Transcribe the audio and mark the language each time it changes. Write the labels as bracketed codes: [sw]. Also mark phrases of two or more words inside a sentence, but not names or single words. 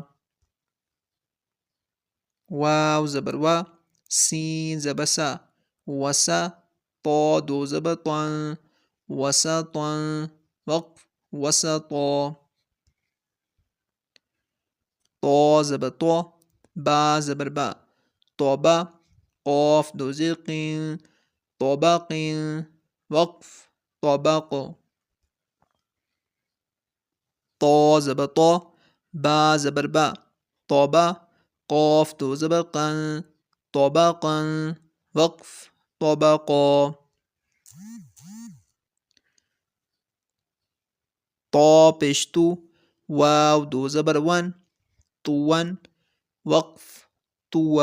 [ur] واو زبر وا سین زبر سا وسا طا دو زبر طن وسطا وقف وسطا طا زبر طا با زبر با طبا قاف دو زیر قین طبق وقف طبق طا زبر طا با زبر با طبا قاف دو زبر قن طبقا وقف طبقا طا پیشتو واو دو زبر ون طون وقف طوا.